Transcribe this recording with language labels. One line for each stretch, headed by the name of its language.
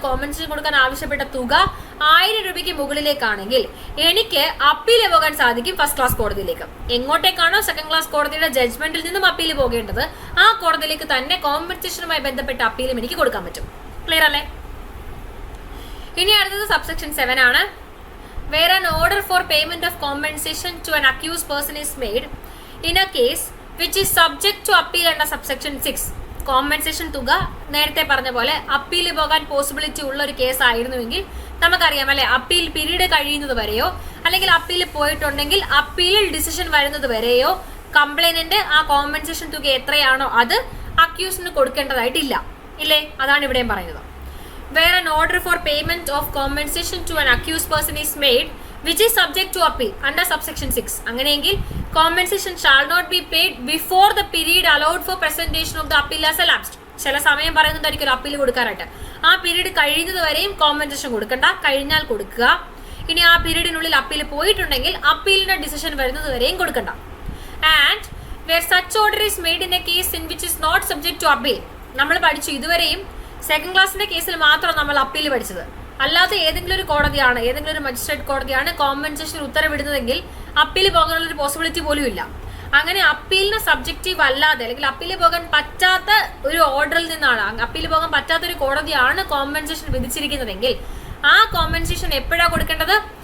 Malayalam: Compensation കൊടുക്കാൻ ആവശ്യപ്പെട്ട തുക 1000 രൂപയ്ക്ക് മുകളിലേക്കാണെങ്കിൽ എനിക്ക് അപ്പീൽ പോകാൻ സാധിക്കും ഫസ്റ്റ് ക്ലാസ് കോടതിയിലേക്ക്. എങ്ങോട്ടേക്കാണോ സെക്കൻഡ് ക്ലാസ് കോടതിയുടെ ജഡ്ജ്മെന്റിൽ നിന്നും അപ്പീൽ പോകേണ്ടത് ആ കോടതിയിലേക്ക് തന്നെ കോമ്പൻസേഷനുമായി ബന്ധപ്പെട്ട അപ്പീലും എനിക്ക് കൊടുക്കാൻ പറ്റും. ക്ലിയർ അല്ലേ? ഇനി അടുത്തത് സബ്സെക്ഷൻ 7 ആണ്.
English: Where an order for payment of compensation to an accused person is made in a case which is subject to appeal under subsection 6.
Malayalam: Compensation തുക നേരത്തെ പറഞ്ഞ പോലെ അപ്പീൽ പോകാൻ പോസിബിലിറ്റി ഉള്ള ഒരു കേസ് ആയിരുന്നുവെങ്കിൽ നമുക്കറിയാം അല്ലെ, അപ്പീൽ പീരീഡ് കഴിയുന്നത് വരെയോ അല്ലെങ്കിൽ അപ്പീൽ പോയിട്ടുണ്ടെങ്കിൽ അപ്പീലിൽ ഡിസിഷൻ വരുന്നത് വരെയോ കംപ്ലൈനന്റ് ആ കോമ്പൻസേഷൻ തുക എത്രയാണോ അത് അക്യൂസിന് കൊടുക്കേണ്ടതായിട്ടില്ല, ഇല്ലേ? അതാണ് ഇവിടെയും പറയുന്നത്.
English: Where an order for payment of compensation to an accused person is made which is subject to appeal under subsection 6.
Malayalam: അങ്ങനെയെങ്കിൽ
English: compensation shall not be paid before the period allowed for presentation of the appeal has elapsed.
Malayalam: ചില സമയം പറയുന്നുണ്ടായിരിക്കും appeal കൊടുക്കാനായിട്ട്. ആ period കഴിയുന്നത് വരെയും compensation കൊടുക്കണ്ട, കഴിഞ്ഞാൽ കൊടുക്കുക. ഇനി ആ പീരീഡിനുള്ളിൽ അപ്പീൽ പോയിട്ടുണ്ടെങ്കിൽ അപ്പീലിന്റെ ഡിസിഷൻ വരുന്നത് വരെയും കൊടുക്കണ്ട.
English: And where such order is made in a case in which is not subject to appeal.
Malayalam: നമ്മൾ പഠിച്ചു ഇതുവരെയും സെക്കൻഡ് ക്ലാസ്സിന്റെ കേസിൽ മാത്രം നമ്മൾ അപ്പീൽ പഠിച്ചത്. അല്ലാതെ ഏതെങ്കിലും ഒരു കോടതിയാണ്, ഏതെങ്കിലും ഒരു മജിസ്ട്രേറ്റ് കോടതിയാണ് കോമ്പൻസേഷൻ ഉത്തരവിടുന്നതെങ്കിൽ അപ്പീൽ പോകാനുള്ള ഒരു പോസിബിലിറ്റി പോലും ഇല്ല. അങ്ങനെ അപ്പീലിന് സബ്ജക്റ്റീവ് അല്ലാതെ അല്ലെങ്കിൽ അപ്പീൽ പോകാൻ പറ്റാത്ത ഒരു ഓർഡറിൽ നിന്നാണ്, അപ്പീൽ പോകാൻ പറ്റാത്ത ഒരു കോടതിയാണ് കോമ്പൻസേഷൻ വിധിച്ചിരിക്കുന്നതെങ്കിൽ ആ കോമ്പൻസേഷൻ എപ്പോഴാണ് കൊടുക്കേണ്ടത്?